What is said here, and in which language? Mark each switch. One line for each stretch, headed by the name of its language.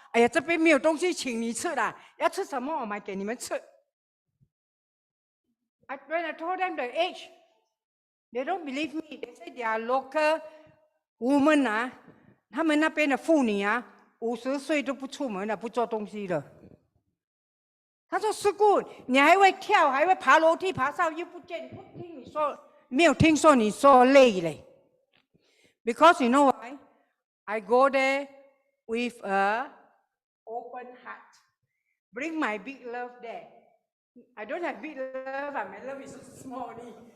Chinese: 哎呀，这边没有东西请你吃啦，要吃什么我买给你们吃。
English: When I told them the age, they don't believe me. They say they are local women
Chinese: 啊，他们那边的妇女啊，50岁都不出门了，不做东西了。他说：“师姑，你还会跳，还会爬楼梯、爬上，又不听你说，没有听说你说累嘞。
English: Because you know why? I go there with an open heart. Bring my big love there. I don't have big love, my love is so small only.